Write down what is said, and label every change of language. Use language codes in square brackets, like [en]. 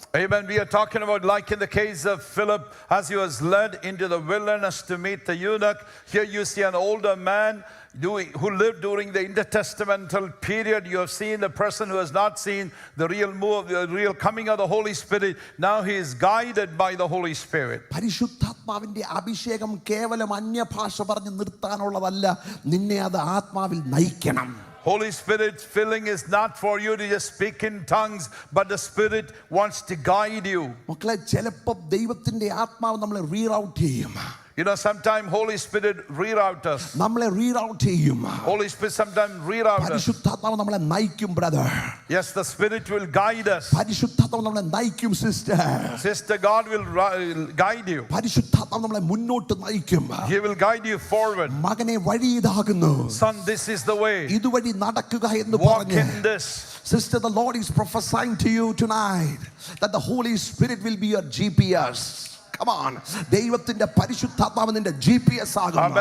[en] Amen. We are talking about like in the case of Philip, as he was led into the wilderness to meet the eunuch. Here you see an older man who lived during the intertestamental period. You have seen the person who has not seen the real move, the real coming of the Holy Spirit. Now he is guided by the Holy Spirit. [ml] പരിശുദ്ധാത്മാവിന്റെ അഭിഷേകം കേവലം അന്യഭാഷ പറഞ്ഞ് നിർത്താനുള്ളതല്ല, നിന്നെ അത് ആത്മാവിൽ നയിക്കണം. [en] Holy Spirit's filling is not for you to just speak in tongues, but the Spirit wants to guide you. [ml] മക്കളെ, ചിലപ്പോൾ ദൈവത്തിന്റെ ആത്മാവ് നമ്മളെ റീറൗട്ട് ചെയ്യും. [en] You know, sometimes Holy Spirit reroute us. [ml] നമ്മളെ റീറൗട്ട് ചെയ്യും. [en] Holy Spirit sometimes reroute us. [ml] പരിശുദ്ധാത്മാവ് നമ്മളെ നയിക്കും brother. [en] Yes, the Spirit will guide us. [ml] പരിശുദ്ധാത്മാവ് നമ്മളെ നയിക്കും sister. [en] Sister, God will guide you. [ml] പരിശുദ്ധാത്മാവ് നമ്മളെ മുന്നോട്ട് നയിക്കും. [en] He will guide you forward. [ml] മകനെ വഴി ഇതാകുന്നു. [en] Son, this is the way. [ml] ഇതുവഴി നടക്കുക എന്ന് [en] Walk in this. Sister, the Lord is prophesying to you tonight that the Holy Spirit will be your GPS. Come on. [ml] ദൈവത്തിന്റെ പരിശുദ്ധാത്മാവ് നിന്റെ GPS ആകുന്നു.